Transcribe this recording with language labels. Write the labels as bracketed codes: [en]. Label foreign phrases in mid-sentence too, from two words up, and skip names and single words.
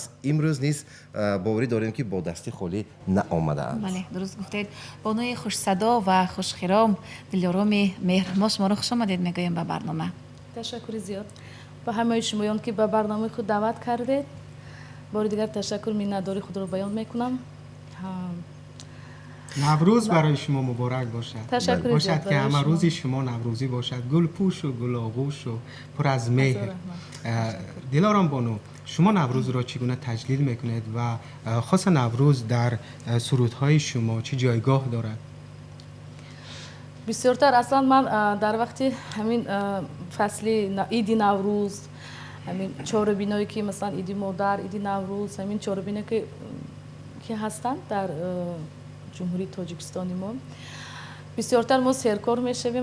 [tg] имрӯз низ боварӣ дорем ки бо дасти холӣ наомадаанд. бале дуруст гуфтед. бонуи хушсадо ва хушхиром, дилороми меҳр, мо шуморо хуш омадед мегӯем ба барнома. ташаккури зиёд ба ҳамаи шумоён ки ба барномаи худ даъват кардед. бори дигар ташаккур миннатдории худро баён мекунам. [fa] نوروز برای شما مبارک باشد. تشکر باشد زیاد که برای همه شما. روزی شما نوروزی باشد. گل پوش و گل آغوش و پر از مهر. دلارام بانو، شما نوروز را چگونه تجلیل میکنید و خاص نوروز در سرودهای شما چه جایگاه دارد؟ [tg] бисёртар аслан ман дар вақти ҳамин фасли иди наврӯз, ҳамин чорабиное ки масалан иди модар, иди наврӯз, ҳамин чорабиное ки ҳастанд дар ҷумҳурии тоҷикистони мо, бисёртар мо серкор мешавем.